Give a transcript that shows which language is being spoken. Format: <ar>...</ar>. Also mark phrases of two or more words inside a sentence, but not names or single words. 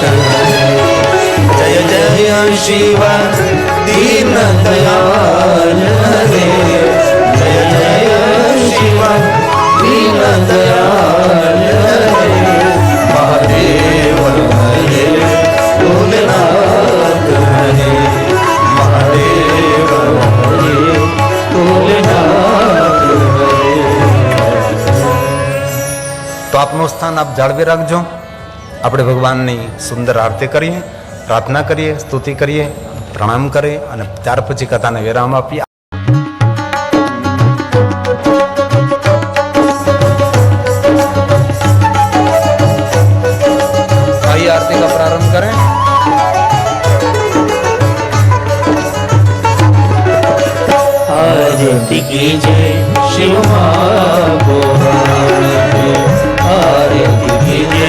<hi>हरे जय जय शिव दीन दयाल हरे जय जय शिव दीन दयाल हरे महादेव हरे भोलेनाथ हरे महादेव हरे भोलेनाथ हरे.</hi> <gu>તો આપનું સ્થાન આપ જાળવી રાખજો. આપણે ભગવાનની સુંદર આરતી કરીએ, પ્રાર્થના કરીએ, સ્તુતિ કરીએ, પ્રણામ કરીએ અને ત્યાર પછી કથાને વિરામ આપીએ.</gu> <hi>आइए आरती का प्रारंभ करें. आरती कीजिए शिव महापुराण की, आरती कीजिए</hi>